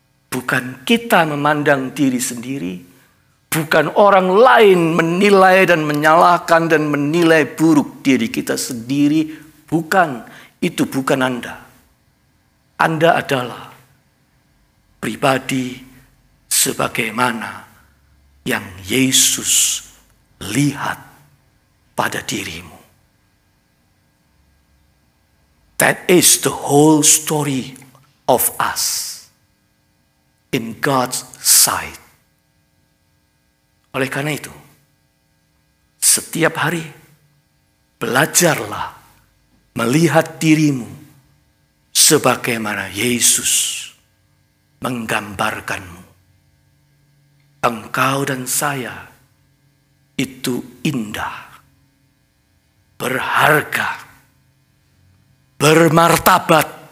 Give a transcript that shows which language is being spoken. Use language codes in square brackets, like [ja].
[id] Bukan kita memandang diri sendiri, bukan orang lain menilai dan menyalahkan dan menilai buruk diri kita sendiri. Bukan, itu bukan Anda. Anda adalah pribadi sebagaimana yang Yesus lihat pada dirimu. [en] That is the whole story of us in God's sight. [id] Oleh karena itu, setiap hari belajarlah melihat dirimu sebagaimana Yesus menggambarkanmu. Engkau dan saya itu indah, berharga, bermartabat.